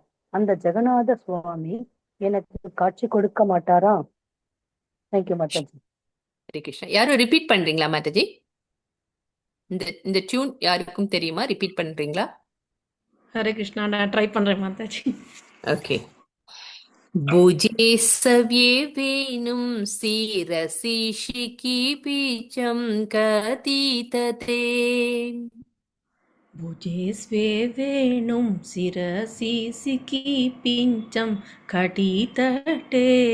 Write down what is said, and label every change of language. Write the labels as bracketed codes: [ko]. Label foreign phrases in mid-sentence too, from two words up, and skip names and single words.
[ta] அந்த ஜெகநாத சுவாமி எனக்கு காட்சி கொடுக்க மாட்டாரா? தேங்க்யூ மாதாஜி. ஹரே கிருஷ்ணா யாரும் ரிப்பீட் பண்றீங்களா மாதாஜி இந்த டியூன் யாருக்கும் தெரியுமா ரிப்பீட் பண்றீங்களா ஹரே கிருஷ்ணா, நான் ட்ரை பண்றேன் மாதாஜி. [sa] ஓகே भुजे सव्ये वेणुं शिरसि शिखिपीचं कथितते भुजे स्वे वेणुं शिरसि सिकिपिञ्चं कटितटे